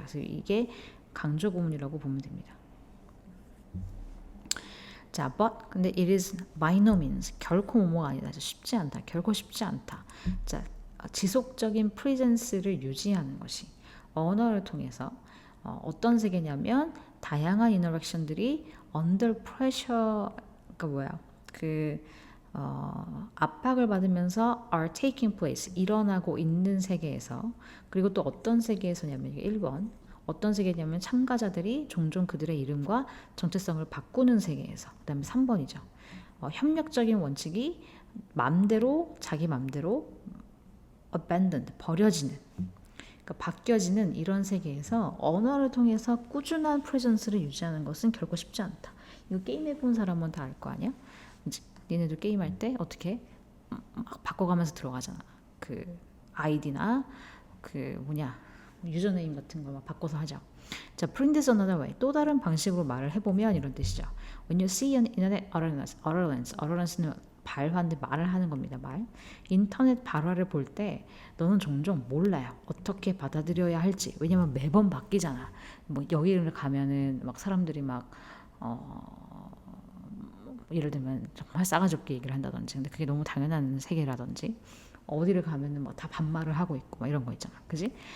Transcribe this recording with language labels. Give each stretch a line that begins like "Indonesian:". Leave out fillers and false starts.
Korean: 그래서 이게 강조 구문이라고 보면 됩니다. 자,
English: but
Korean: 근데
English: it is by no means
Korean: 결코 뭐뭐가 아니다. 쉽지 않다. 결코 쉽지 않다. 자, 지속적인 presence를 유지하는 것이 언어를 통해서 어떤 세계냐면 다양한 인터랙션들이
English: under pressure
Korean: 그러니까 뭐야? 압박을 받으면서
English: are taking place,
Korean: 일어나고 있는 세계에서, 그리고 또 어떤 세계에서냐면 1번, 어떤 세계냐면 참가자들이 종종 그들의 이름과 정체성을 바꾸는 세계에서. 그 다음에 3번이죠. 협력적인 원칙이 맘대로, 자기 맘대로
English: abandoned,
Korean: 버려지는, 그러니까 바뀌어지는 이런 세계에서 언어를 통해서 꾸준한 프레젠스를 유지하는 것은 결코 쉽지 않다. 이거 게임해본 사람은 다 알 거 아니야? 니네도 게임할 때 어떻게 막 바꿔가면서 들어가잖아. 그 아이디나 그 유저네임 같은 거 막 바꿔서 하죠.
English: 자, print this another way.
Korean: 또 다른 방식으로 말을 해보면 이런 뜻이죠.
English: When you see an internet utterance
Korean: 는 발화인데 말을 하는 겁니다. 말. 인터넷 발화를 볼 때 너는 종종 몰라요. 어떻게 받아들여야 할지. 왜냐면 매번 바뀌잖아. 뭐 여기를 가면은 막 사람들이 막 예를 들면 정말 싸가지 없게 얘기를 한다든지, 근데 그게 너무 당연한 세계라든지, 어디를 가면은 뭐 다 반말을 하고 있고 막 이런 거 있잖아. 그지?